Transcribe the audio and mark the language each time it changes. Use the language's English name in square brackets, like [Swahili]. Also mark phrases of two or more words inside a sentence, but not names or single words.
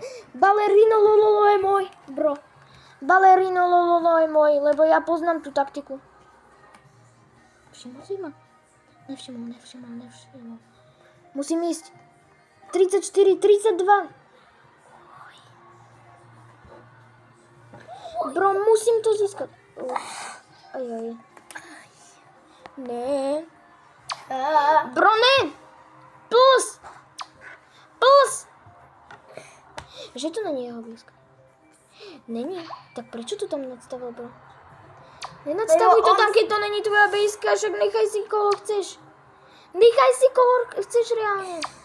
[Slovak] Balerino lololo je môj, bro. Balerino lololo je môj, lebo ja poznám tú taktiku. Všimol si ma? Nevšimol. Musím ísť. 34, 32. Bro, musím to získať. Ajaj. Ne. Bro, ne. Plus. [Czech] Že to není jeho blízko. Není. [Slovak] Tak prečo to tam nadstavil, bro? Nenadstavuj to tam, keď to není tvoja blízka, však nechaj si koho chceš. Nechaj si koho chceš reálne.